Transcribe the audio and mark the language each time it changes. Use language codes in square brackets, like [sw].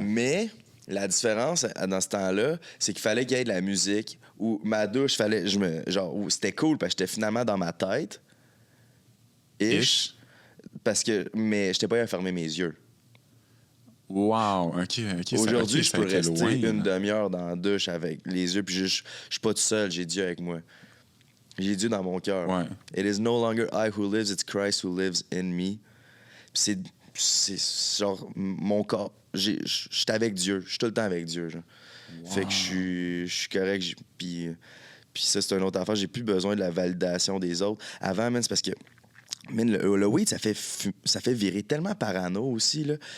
[fr] Mais la différence dans ce temps-là, c'est qu'il fallait qu'il y ait de la musique ou ma douche, c'était cool parce que j'étais finalement dans ma tête. Ish. Parce que, mais j'étais pas à fermer mes yeux. Wow! OK. Aujourd'hui, je peux rester une demi-heure dans la douche avec les yeux, puis je suis pas tout seul, j'ai Dieu avec moi. J'ai Dieu dans mon cœur. Ouais. [en] It is no longer I who lives, it's Christ who lives in me. [fr] c'est genre mon corps. Je suis avec Dieu. Je suis tout le temps avec Dieu. Genre. Wow. Fait que je suis correct. Puis ça, c'est une autre affaire. J'ai plus besoin de la validation des autres. Avant, man, c'est parce que le weed, ça fait virer tellement parano aussi, là.